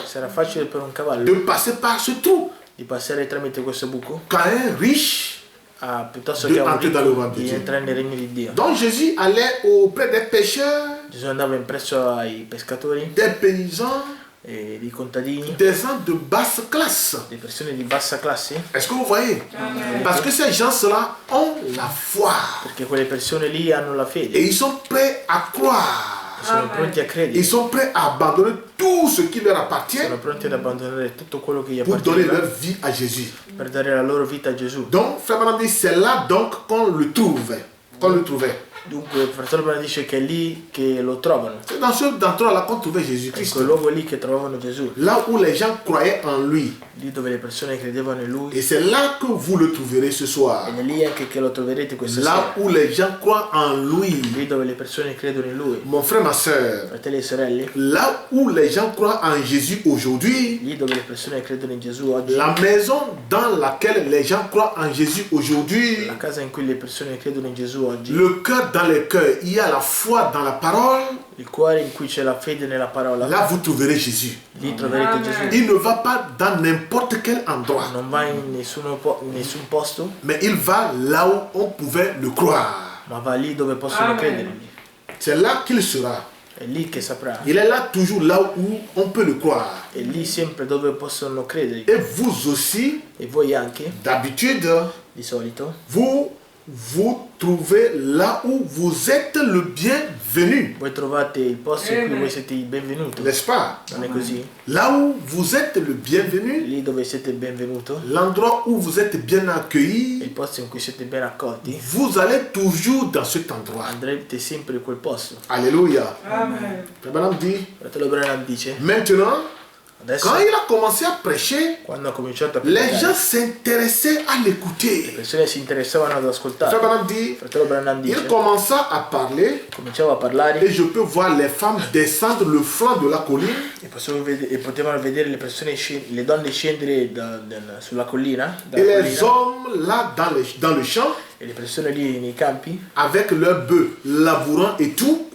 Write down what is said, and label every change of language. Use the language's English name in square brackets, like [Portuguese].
[Italian] sarà facile per un cavallo [French] de passer par ce trou. [Italian] di passare tramite questo buco [French] Quand un riche, [Italian] piuttosto di che a un [French] entrer dans le royaume [Italian] ricco di di Dio. entrare nel regno di Dio. [French] Donc Jésus allait auprès des pêcheurs, [Italian] Gesù andava in presso ai pescatori, [French] des paysans, [Italian] dei contadini, [French] des gens de basse classe. [Italian] delle persone di bassa classe, [French] Est-ce que vous voyez? Parce que ces gens-là ont la foi [Italian] perché quelle persone lì hanno la [French] et [Italian] fede [French] ils sont prêts à croire. [Italian] e sono pronti a credere, [French] Ils sont prêts à abandonner tout ce qui leur appartient [Italian] sono pronti ad abbandonare tutto quello che gli [French] pour donner [Italian] appartiene [French] leur vie à Jésus. [Italian] per dare la loro vita a Gesù. [French] Donc, Frère Branham dit, c'est là donc qu'on le trouve. Qu'on le trouvait. [Italian] Dunque il fratello Branham dice che è lì che lo trovano, [French] C'est dans ce endroit-là qu'on trouvait [Italian] è [French] Jésus-Christ. [Italian] quel luogo lì che trovavano Gesù, [French] Là où les gens croyaient en lui. [Italian] lì dove le persone credevano in Lui, [French] Et c'est là que vous le trouverez ce soir. [Italian] ed è lì anche che lo troverete questa [French] Là [Italian] sera, [French] où les gens croient en lui. [Italian] lì dove le persone credono in Lui. [French] Mon frère, ma soeur, [Italian] Fratelli e sorelle, [French] là où les gens croient en Jésus aujourd'hui, [Italian] lì dove le persone credono in Gesù oggi, [French] la maison dans laquelle les gens croient en Jésus aujourd'hui, [Italian] la casa in cui le persone credono in Gesù oggi, [French] le cœur dans le cœur, il y a la foi dans la parole, [Italian] il cuore in cui c'è la fede nella parola, [French] là vous trouverez Jésus. [Italian] lì troverete Gesù. [French] Il ne va pas dans n'importe quel endroit, [Italian] Non va in nessun posto, [French] mais il va là où on pouvait le croire. [Italian] ma va lì dove possono credergli. [French] C'est là qu'il sera. [Italian] È lì che saprà. [French] Il est là toujours là où on peut le croire. [Italian] È lì sempre dove possono credergli. [French] Et vous aussi, [Italian] E voi anche, [French] d'habitude, [Italian] di solito, [French] vous trouvez là où vous êtes le bienvenu. [Italian] voi trovate il posto in cui voi siete il benvenuto. [French] N'est-ce pas? [Italian] Non è così? [French] Là où vous êtes le bienvenu, [Italian] Lì dove siete il benvenuto, [French] l'endroit où vous êtes bien [Italian] il [French] accueilli, [Italian] posto in cui siete ben accolti, [French] vous allez toujours dans cet endroit. [Italian] andrete sempre in quel posto. [French] Alléluia. [Italian] Amen. [French] Le Branham dit, [Italian] Fratello Branham dice, [French] maintenant, [Italian] adesso, [French] quand il a commencé à prêcher, [Italian] quando ha cominciato a [French] les [Italian] predicare, [French] gens s'intéressaient à [Italian] le [French] l'écouter. [Italian] persone si interessavano ad [French] Frère [Italian] ascoltare. [French] Branham dit, [Italian] Fratello Branham [French] il [Italian] dice, [French] commença à parler [Italian] cominciava a parlare [French] et je peux voir les femmes descendre le flanc de la colline [Italian] e potevano vedere le persone, le donne scendere sulla collina, [French] et [Italian] dalla [French] les [Italian] collina, [French] hommes là dans le champ [Italian] e le persone lì nei campi [French] avec leurs bœufs labourant et tout,